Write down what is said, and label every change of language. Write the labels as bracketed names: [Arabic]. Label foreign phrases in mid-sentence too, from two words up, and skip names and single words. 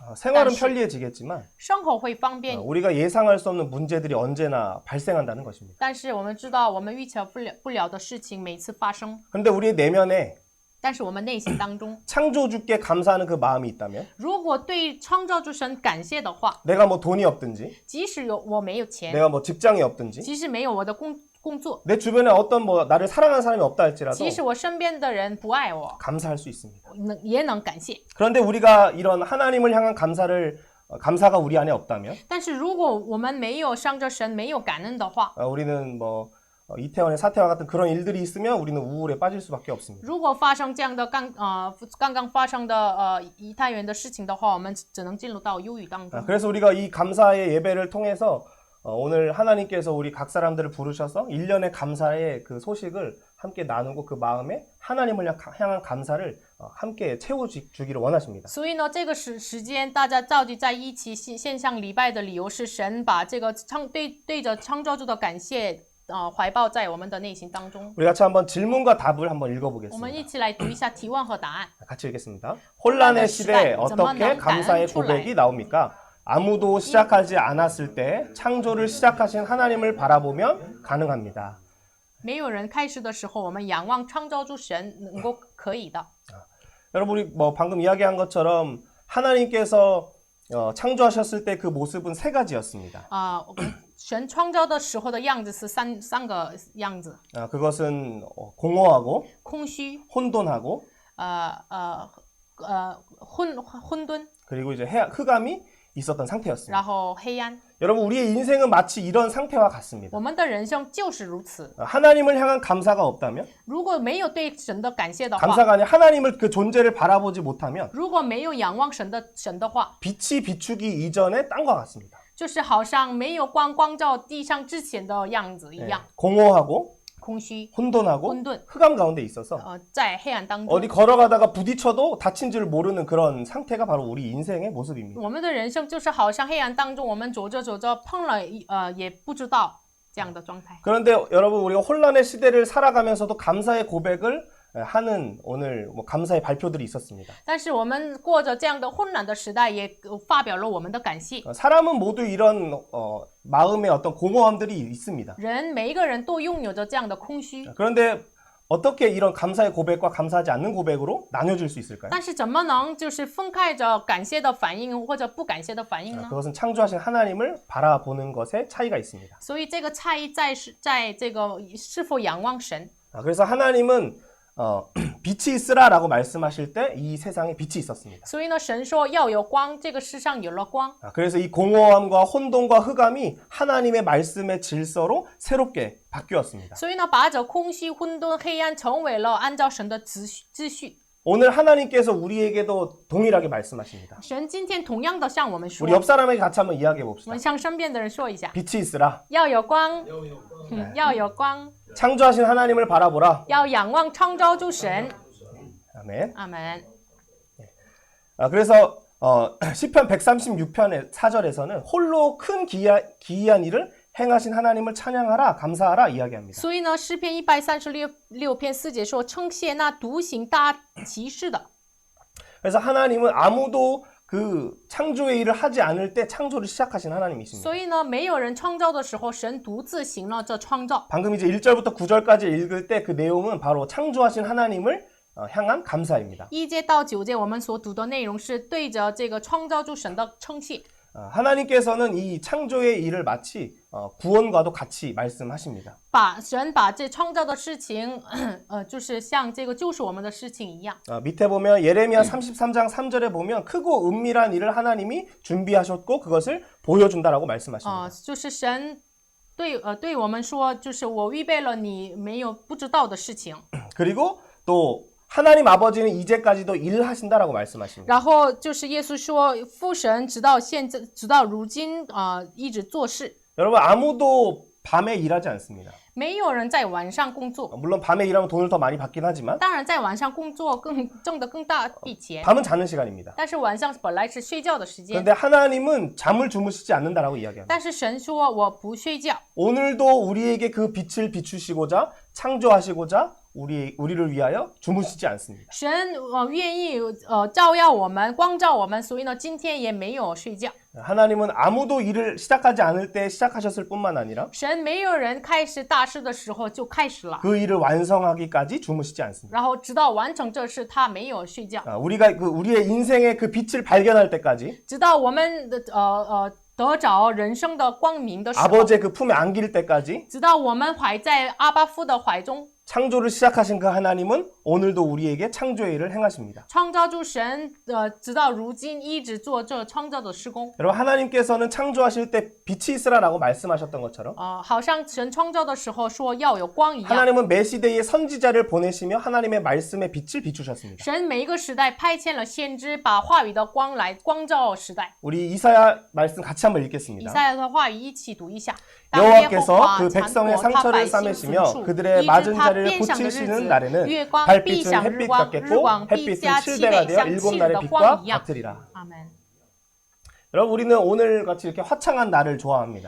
[Korean] 생활은 但是 편리해지겠지만 [Chinese] 生活会方便， [Korean] 우리가 예상할 수 없는 문제들이 언제나 발생한다는 것입니다. [Chinese] 但是我们知道我们预测不了的事情每次发生， [Korean] 그런데 우리의 내면에 [Chinese] 但是我们内心当中， [Korean] 창조주께 감사하는 그 마음이 있다면 [Chinese] 如果对创造主神感谢的话， [Korean] 내가 돈이 없든지 [Chinese] 即使我没有钱， [Korean] 내가 직장이 없든지 [Chinese] 即使没有我的工作， [Korean] 내 주변에 어떤 나를 사랑하는 사람이 없다 할지라도 [Chinese] 即使我身边的人不爱我， [Korean] 감사할 수 있습니다. [Chinese] 也能感谢。 [Korean] 그런데 우리가 이런 하나님을 향한 감사가 우리 안에 없다면 [Chinese] 但是如果我们没有向着神没有感恩的话， [Korean] 우리는 이태원의 사태와 같은 그런 일들이 있으면 우리는 우울에 빠질 수밖에 없습니다. [Chinese] 如果发生这样的刚刚发生的梨泰院的事情的话，我们只能进入到忧郁当中。 [Korean] 그래서 우리가 이 감사의 예배를 통해서 오늘 하나님께서 우리 각 사람들을 부르셔서 1년의 감사의 그 소식을 함께 나누고 그 마음에 하나님을 향한 감사를 함께 채워주기를 원하십니다. [Chinese] 所以呢，这个时间大家召集在一起线上礼拜的理由是神把这个对着创造主的感谢怀抱在我们的内心当中。 [Korean] 우리 같이 한번 질문과 답을 한번 我们 읽어보겠습니다. [Chinese] 一起来读一下提问和答案。 [Korean] 같이 읽겠습니다. 혼란의 시대에 어떻게 감사의 고백이 나옵니까? 아무도 시작하지 않았을 때 창조를 시작하신 하나님을 바라보면 가능합니다. [Chinese] 没有人开始的时候，我们仰望创造主神能够可以的。 [Korean] 여러분 우리 방금 이야기한 것처럼 하나님께서 창조하셨을 때 그 모습은 세 가지였습니다. [Chinese] 神创造的时候的样子是三个样子， [Korean] 그것은 공허하고 [Chinese] 空虚， [Korean] 혼돈하고 [Chinese] 混沌， [Korean] 그리고 이제 흑암이 있었던 상태였습니다. [Chinese] 然后黑暗。 [Korean] 여러분 우리의 인생은 마치 이런 상태와 같습니다. [Chinese] 我们的人生就是如此。 [Korean] 하나님을 향한 감사가 없다면 [Chinese] 如果没有对神的感谢的话， [Korean] 감사가 아니라 하나님을 그 존재를 바라보지 못하면 [Chinese] 如果没有仰望神的话， [Korean] 빛이 비추기 이전의 땅과 같습니다. [Chinese] 就是好像没有光照地上之前的样子一样， [Korean] 공허하고 [Chinese] 空虚、 [Korean] 혼돈하고 [Chinese] 混沌， [Korean] 흑암 가운데 있어서 [Chinese] 在黑暗当中。 [Korean] 어디 걸어가다가 부딪혀도 다친 줄 모르는 그런 상태가 바로 우리 인생의 모습입니다. [Chinese] 我们的人生就是好像黑暗当中，我们走着走着碰了也不知道这样的状态。 [Korean] 그런데 여러분 우리가 혼란의 시대를 살아가면서도 감사의 고백을 하는 오늘 감사의 발표들이 있었습니다. [Chinese] 但是我们过着这样的混乱的时代，也发表了我们的感谢。 [Korean] 사람은 모두 이런 마음의 어떤 공허함들이 있습니다. [Chinese] 人每一个人都拥有着这样的空虚， [Korean] 그런데 어떻게 이런 감사의 고백과 감사하지 않는 고백으로 나뉘어질 수 있을까요? [Chinese] 但是怎么能就是分开着感谢的反应或者不感谢的反应呢？ [Korean] 그것은 창조하신 하나님을 바라보는 것에 차이가 있습니다. [Chinese] 所以这个差异在这个是否仰望神。 [Korean] 그래서 하나님은 빛이 있으라라고 말씀하실 때 이 세상에 빛이 있었습니다. [Chinese] 所以呢，神说要有光，这个世上有了光。 [Korean] 그래서 이 공허함과 혼돈과 흑암이 하나님의 말씀의 질서로 새롭게 바뀌었습니다. [Chinese] 所以呢，把这空虚、混沌、黑暗成为了按照神的秩序。 [Korean] 오늘 하나님께서 우리에게도 동일하게 말씀하십니다. [Chinese] 神今天同样的向我们说， [Korean] 우리 옆 사람에게 같이 한번 이야기해 我 봅시다. [Chinese] 们向身边的人说一下， [Korean] 빛이 있으라. [Chinese] 要有光，要有光， [Korean] 창조하신 하나님을 바라보라. [Chinese] 要仰望创造主神。 [Korean] 아멘. [Chinese] 阿门。 [Korean] 그래서 시편 136편의 4절에서는 홀로 큰 기이한 일을 행하신 하나님을 찬양하라, 감사하라 이야기합니다. [Chinese] 所以呢，诗篇136篇4节说，称谢那独行大奇事的。 [Korean] 그래서 하나님은 아무도 그 창조의 일을 하지 않을 때 창조를 시작하신 하나님이십니다. [Chinese] 所以呢，没有人创造的时候，神独自行了这创造。 [Korean] 방금 이제 1절부터 9절까지 읽을 때 그 내용은 바로 창조하신 하나님을 향한 감사입니다. [Chinese] 1 节到9节我们所读的内容是对着这个创造主神的称谢。 [Korean] 하나님께서는 이 창조의 일을 마치 구원과도 같이 말씀하십니다. [Chinese] 神把这创造的事情，就是像这个救赎我们的事情一样。 [Korean] 밑에 보면 예레미야 33장 3절에 보면 크고 은밀한 일을 하나님이 준비하셨고 그것을 보여준다라고 말씀하십니다. [Chinese] 就是神对我们说，就是我预备了你没有不知道的事情。 [Korean] 그리고 또 하나님 아버지는 이제까지도 일하신다라고 말씀하십니다. [Chinese] 然后就是耶稣说，父神直到如今一直做事。 [Korean] 여러분 아무도 밤에 일하지 않습니다. [Chinese] 没有人在晚上工作， [Korean] 물론 밤에 일하면 돈을 더 많이 받긴 하지만 [Chinese] 当然在晚上工作挣得更大笔钱。 [Korean] 밤은 자는 시간입니다. [Chinese] 但是晚上本来是睡觉的时间， [Korean] 그런데 하나님은 잠을 주무시지 않는다라고 이야기합니다. [Chinese] 但是神说我不睡觉。 [Korean] 오늘도 우리에게 그 빛을 비추시고자 창조하시고자 우리를 위하여 주무시지 않습니다. [Chinese] 神愿意照耀我们，光照我们，所以呢，今天也没有睡觉。 [Korean] 하나님은 아무도 일을 시작하지 않을 때 시작하셨을 뿐만 아니라 [Chinese] 神没有人开始大事的时候就开始了， [Korean] 그 일을 완성하기까지 주무시지 않습니다. [Chinese] 然后直到完成这事，他没有睡觉， [Korean] 우리가 우리의 인생의 그 빛을 발견할 때까지 [Chinese] 直到我们得着人生的光明的时候， [Korean] 아버지의 그 품에 안길 때까지 [Chinese] 直到我们怀在阿巴父的怀中， [Korean] 창조를 시작하신 그 하나님은 오늘도 우리에게 창조의 일을 행하십니다. [Chinese] 创造主神直到如今一直做这创造的施工。 [Korean] 여러분 하나님께서는 창조하실 때 빛이 있으라라고 말씀하셨던 것처럼 [Chinese] 好像神创造的时候说要有光一样， [Korean] 하나님은 매 시대에 선지자를 보내시며 하나님의 말씀의 빛을 비추셨습니다. [Chinese] 神每一个时代派遣了先知，把话语的光来光照时代。 [Korean] 우리 이사야 말씀 같이 한번 以 읽겠습니다. [Chinese] 赛亚的话语一起读一下。 [Korean] 여호와께서 그 백성의 상처를 싸매시며 그들의 맞은 자리를 고치시는 날에는 달빛은 햇빛 같겠고 햇빛은 7대가 되어 7날의 빛과 같으리라. [Chinese] 阿门。 [Korean] 여러분 우리는 오늘 같이 이렇게 화창한 날을 좋아합니다.